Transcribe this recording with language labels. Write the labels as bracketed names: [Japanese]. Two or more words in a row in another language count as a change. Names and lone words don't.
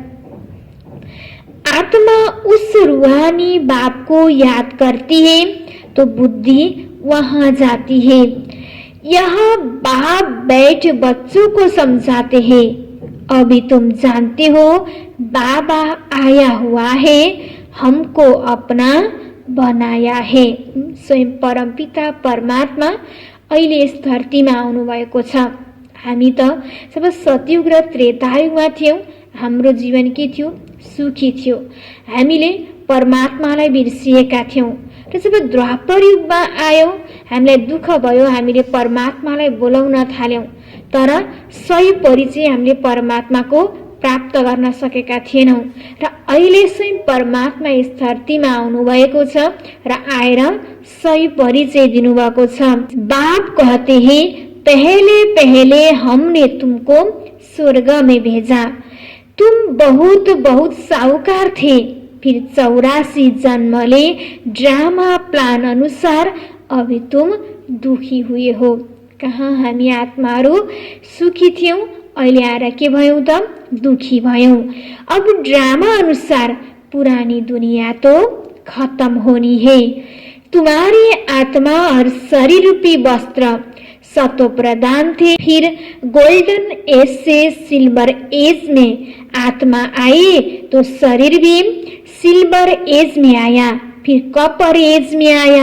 [Hindi] आत्मा उस रूहानी बाप को याद करती है तो बुद्धि वहां जाती है। यह बाप बैठ बच्चों को समझाते हैं, अभी तुम जानते हो बाबा आया हुआ है, हमको अपना बनाया है। [Nepali] स्वयं परमपिता परमात्मा अहिले यस धरतीमा आउनु भएको छ। हामी त जब सतयुग र त्रेतायुगमा थियौँ, हाम्रो जीवन के थियो? सुखी थियो। हामीले परमात्मालाई बिर्सिएका थियौँ र जब द्वापर युगमा आयो हामीलाई दुःख भयो, हामीले परमात्मालाई बोलाउन थाल्यौँ, तर सही परिचय हामीले परमात्माको प्राप्त गर्न सकेका थिएनौँ र अहिले स्वयं परमात्मा यस धरतीमा आउनुभएको छ र आएर सही परिचय दिनुभएको छ। [Hindi] बाप कहते हैं पहले पहले हमने तुमको स्वर्ग में भेजा, तुम बहुत बहुत साहूकार थे, फिर [Nepali] 84 जन्मले ड्रामा प्लान अनुसार [Hindi] अभी तुम दुखी हुए हो। [Nepali] कहाँ हामी आत्माहरू सुखी थियौँ, अहिले आएर के भयौँ त? दुखी भयौँ। [Hindi] अब ड्रामा अनुसार पुरानी दुनिया तो खत्म होनी है। तुम्हारी आत्मा और शरीर रूपी वस्त्र सतो प्रदान थे, फिर [English] golden age [Hindi] से [English] silver age [Hindi] में आत्मा आई तो शरीर भी [English] silver age [Hindi] में आया, फिर [English] copper age [Hindi] में आया।